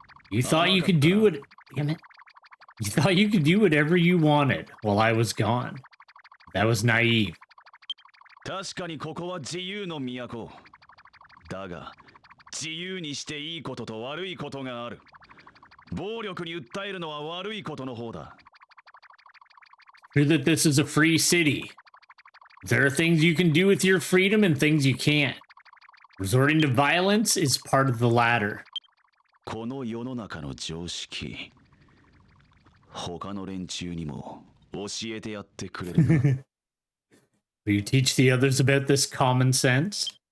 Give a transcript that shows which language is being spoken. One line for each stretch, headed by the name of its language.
English: You thought you could do it. Damn it. You thought you could do whatever you wanted while I was gone. That was naive.
Japanese: 確かにここは自由の都。だが、自由にしていいことと悪いことがある。暴力に訴えるのは悪いことの方だ。
English: True that this is a free city. There are things you can do with your freedom and things you can't. Resorting to violence is part of the latter.
Japanese: この世の中の常識、他の連中にも教えてやってくれるな。
English: Will you teach the others about this common sense?